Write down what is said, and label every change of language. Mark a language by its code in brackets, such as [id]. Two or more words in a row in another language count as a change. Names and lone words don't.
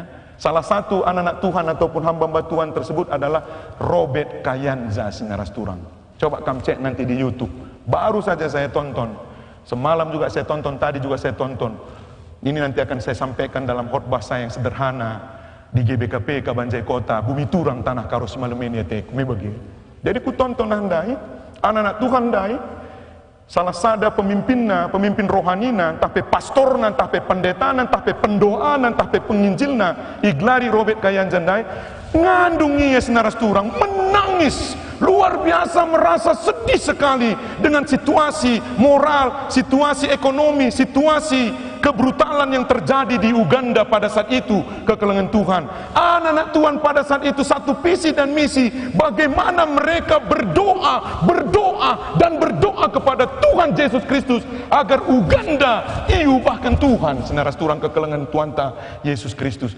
[id] Salah satu anak-anak Tuhan ataupun hamba-hamba Tuhan tersebut adalah Robert Kayanza [btx] sinaras turang. [id] Coba kamu cek nanti di YouTube. Baru saja saya tonton. Semalam juga saya tonton, tadi juga saya tonton. Ini nanti akan saya sampaikan dalam khotbah saya yang sederhana di GBKP Kabanjai Kota, Bumi Turang Tanah Karo Simalumeni [btx] ate kumi bagi. Jadi ku tonton handai, anak-anak Tuhan dai, salah sada pemimpinna, pemimpin rohanina, tapi pastorna, tapi pendetana, tapi pendoanan, tapi penginjilna, iglari Robert Kayanza dai, ngandungi ya senaras turang, [id] menangis luar biasa, merasa sedih sekali dengan situasi moral, situasi ekonomi, situasi kebrutalan yang terjadi di Uganda pada saat itu [btx] kekelengan Tuhan. [id] Anak-anak Tuhan pada saat itu satu visi dan misi, bagaimana mereka berdoa kepada Tuhan Yesus Kristus agar Uganda diubahkan Tuhan [btx] senaras turang kekelengan Tuhan ta Yesus Kristus.